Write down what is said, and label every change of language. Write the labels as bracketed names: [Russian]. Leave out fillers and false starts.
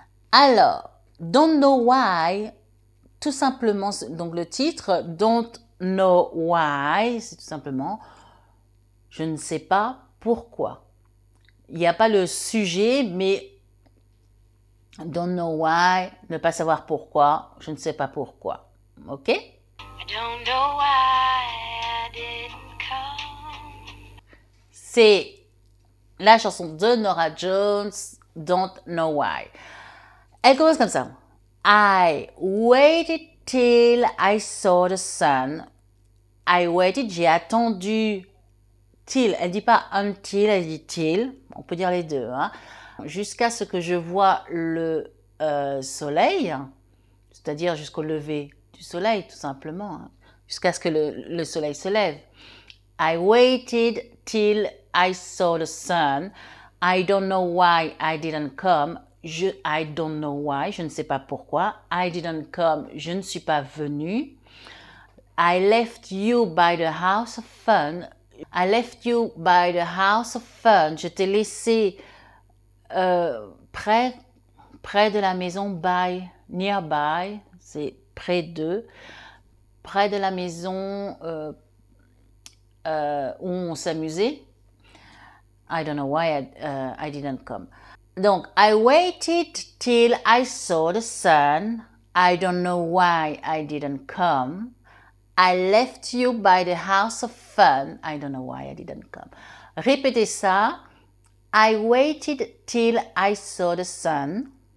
[French] Alors, Don't Know Why, tout simplement, donc le titre, Don't Know Why, c'est tout simplement, je ne sais pas pourquoi. Il n'y a pas le sujet, mais Don't know why, ne pas savoir pourquoi, je ne sais pas pourquoi. Ok? [English] I don't know why I didn't come. [French] C'est la chanson de Norah Jones, Don't Know Why. Elle commence comme ça. [English] I waited till I saw the sun. I waited, [French] j'ai attendu. Till, elle dit pas until, elle dit till. On peut dire les deux, hein. Jusqu'à ce que je vois le soleil, c'est-à-dire jusqu'au lever du soleil, tout simplement, hein, jusqu'à ce que le soleil se lève. [English] I waited till I saw the sun. I don't know why I didn't come. I don't know why, [French] je ne sais pas pourquoi. [English] I didn't come, [French] je ne suis pas venu. [English] I left you by the house of fun. I left you by the house of fun. [French] Je t'ai laissé près de la maison, by, nearby, c'est près de la maison où on s'amusait. [English] I don't know why I didn't come. Donc, I waited till I saw the sun. I don't know why I didn't come. I left you by the house of fun. I don't know why I didn't come. [French] Répétez ça. [English] I waited till I saw the sun.